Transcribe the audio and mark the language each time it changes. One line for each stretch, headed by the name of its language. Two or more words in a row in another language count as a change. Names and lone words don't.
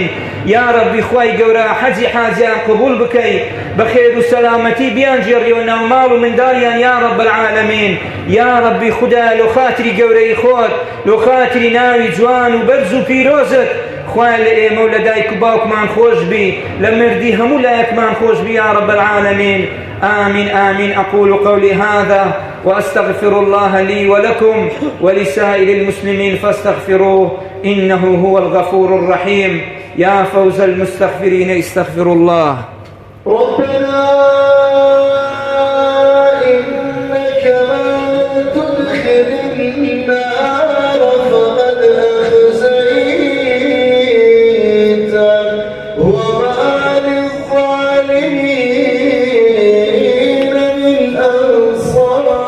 Arabic: یا ربی
Central Kurdish: خوای گەورە حەجی حاجیان قبول بکەی، بە خێر و سەلامەتی بیانگێڕیەوە ناو ماڵ و منداڵیان
Arabic: یا رب العالمین. یا ربی
Central Kurdish: خودای لۆ خاتری گەورەی خۆت، لۆ خاتری ناوی جوان و بەرز و پیرۆزت، خوای لە ئێمە و لە دایک و باوکمان خۆش بی، لە مردی هەموو لایەکمان خۆش بی
Arabic: یا رب العالمین. آمين آمين. أقول قولي هذا وأستغفر الله لي ولكم ولسائر المسلمين فاستغفروه إنه هو الغفور الرحيم. يا فوز المستغفرين استغفروا الله. ربنا إنك من تدخل النار فقد أخزيته وما للظالمين من أنصار.